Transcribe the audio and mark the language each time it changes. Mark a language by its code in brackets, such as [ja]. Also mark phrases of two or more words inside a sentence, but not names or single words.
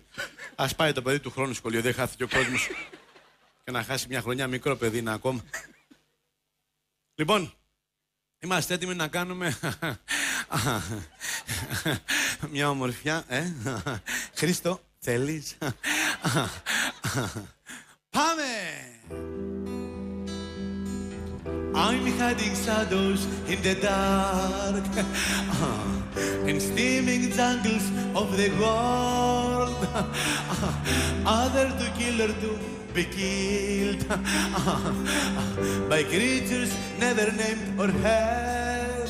[el] Ας πάει το παιδί του χρόνου σχολείο, δεν χάθηκε ο κόσμος. Και να χάσει μια χρονιά, μικρό παιδί είναι ακόμα. Λοιπόν, είμαστε έτοιμοι να κάνουμε μια ομορφιά, Χρήστο, θέλεις? Πάμε! [en] I'm hiding shadows in the dark in steaming jungles of the world. Other to kill or to be killed by creatures never named or heard.